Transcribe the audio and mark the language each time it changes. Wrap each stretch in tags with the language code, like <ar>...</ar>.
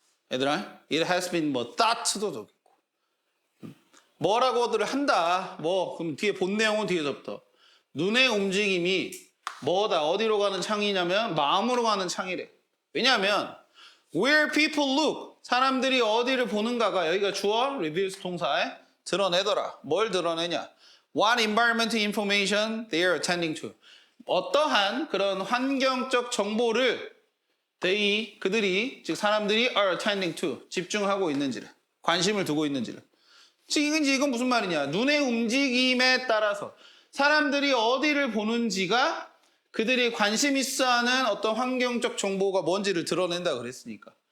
<ko>얘들아,</ko> <en>it has been</en> <ko>뭐 thought도 되겠고 뭐라고들 한다. 뭐 그럼 뒤에 본 내용은 뒤에서부터 눈의 움직임이 뭐다 어디로 가는 창이냐면 마음으로 가는 창이래. 왜냐하면</ko> <en>where people look</en> <ko>사람들이 어디를 보는가가 여기가 주어 reveals 동사에 드러내더라. 뭘 드러내냐?</ko> <en>What environmental information they are attending to.</en> <ko>어떠한 그런 환경적 정보를 그들이 즉 사람들이</ko> <en>are attending to</en> <ko>집중하고 있는지를 관심을 두고 있는지를. 즉 이건 무슨 말이냐? 눈의 움직임에 따라서 사람들이 어디를 보는지가 그들이 관심 있어하는 어떤 환경적 정보가 뭔지를 드러낸다 그랬으니까.</ko>